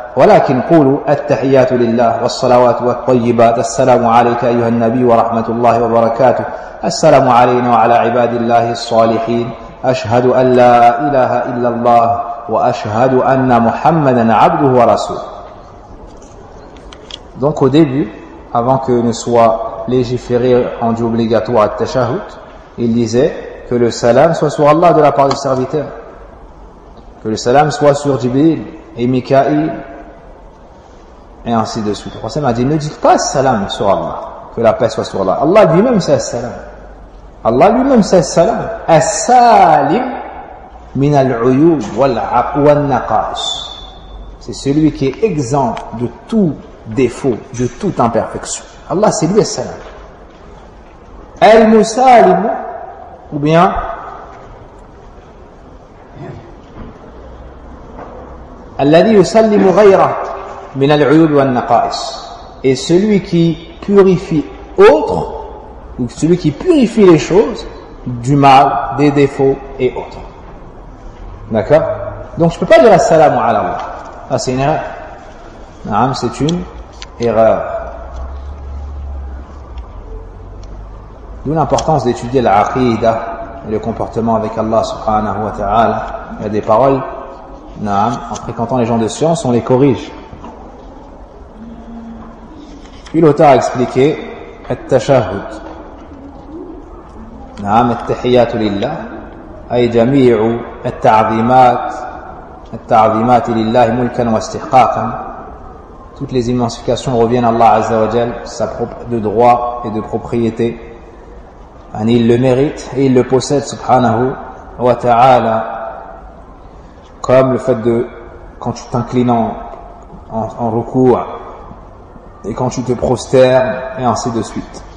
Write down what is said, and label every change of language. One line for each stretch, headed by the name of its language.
Arabic: ولكن قولوا التحيات لله والصلوات والطيبات السلام عليك أيها النبي ورحمة الله وبركاته السلام علينا وعلى عباد الله الصالحين أشهد أن لا إله إلا الله وأشهد أن محمدا عبده ورسوله.
French: Donc au début, avant que ne soit légiféré en dieu obligatoire le tashahhud, il disait que le salam soit sur Allah de la part du serviteur, que le salam soit sur Jibril et Mikaïl et ainsi de suite. Le prophète m'a dit, ne dites pas salam sur Allah, que la paix soit sur Allah. Allah lui-même c'est salam. Allah lui-même c'est salam.
Arabic: As-salim min al-uyub wal-naqas.
French: C'est celui qui est exempt de tout défaut, de toute imperfection. Allah c'est lui as-salam.
Arabic: Al-musalim
French: ou bien
Arabic: الذي يسلم غيره من العيوب والنقائص
French: et celui qui purifie autre ou celui qui purifie les choses du mal, des défauts et autres. D'accord? Donc je peux pas dire
Arabic: assalamu ala Allah.
French: Ah, c'est une erreur. Naam, c'est une erreur. D'où l'importance d'étudier l'aqida et le comportement avec Allah
Arabic: subhanahu wa ta'ala.
French: Il y a des paroles. Non, en fréquentant les gens de science, on les corrige. Puis l'auteur a expliqué التشهد.
Arabic: نعم التحيات لله أي جميع التعظيمات التعظيمات لله ملكا واستحقاقا.
French: Toutes les immensifications reviennent à Allah
Arabic: Azza wa Jal
French: de droit et de propriété. Il le mérite et il le possède
Arabic: subhanahu wa ta'ala.
French: Comme le fait de, quand tu t'inclines en recours, et quand tu te prosternes, et ainsi de suite.